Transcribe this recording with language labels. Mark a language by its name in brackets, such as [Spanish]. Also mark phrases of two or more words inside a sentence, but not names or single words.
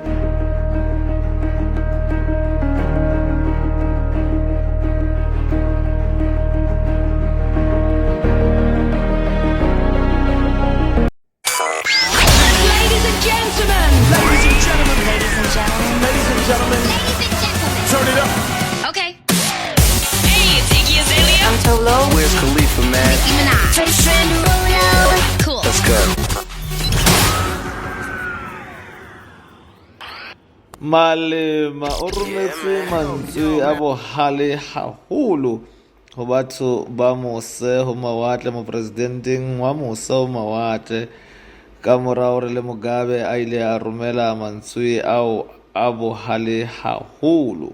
[English] Ladies and gentlemen, turn it up. okay. Hey, it's Iggy Azalea. I'm Tolo. Where's Khalifa, man? Nicki Minaj. Cool. Let's go. [Southern Sotho] Malema o rometse mantswe a bohale haholo ho batho ba mose ho mawatle mo presidenteng wa mose ho mawatle ka mora hore le Mugabe a ile a romela mantswe ao a bohale haholo.